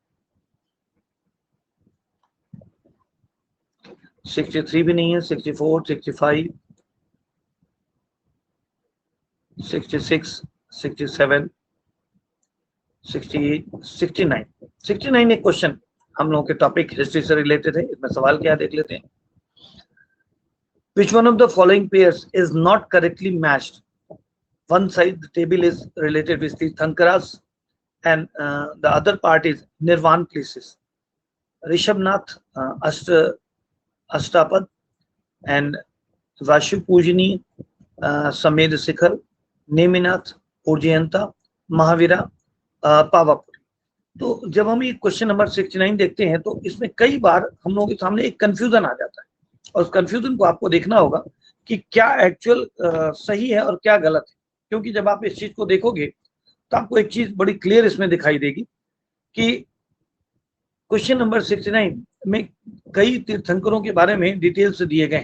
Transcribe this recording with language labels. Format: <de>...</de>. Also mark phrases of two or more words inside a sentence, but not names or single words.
<hi>63 भी नहीं है, 64, 65, 66, 67, 68, 69। 69 एक क्वेश्चन हम लोगों के</hi> <en>topic history</en> <hi>से रिलेटेड है। इसमें सवाल क्या देख लेते हैं।</hi> <en>Which one of the following pairs is not correctly matched? One side the table is related with the Thankaras and the other part is Nirvan places. Rishabnath, Ashtapad and Vashupujini, Samed Sikhar, Neminath, Urjयंता, महावीरा, पावापुरी।</en> <hi>तो जब हम ये</hi> <en>question number</en> <hi>69 देखते हैं तो इसमें कई बार हम लोगों के सामने एक कंफ्यूजन आ जाता है और उस कंफ्यूजन को आपको देखना होगा कि क्या एक्चुअल सही है और क्या गलत है, क्योंकि जब आप इस चीज को देखोगे तो आपको एक चीज बड़ी क्लियर इसमें दिखाई देगी कि</hi> <en>question number</en> <hi>69 में कई तीर्थंकरों के बारे में डिटेल्स दिए गए।</hi>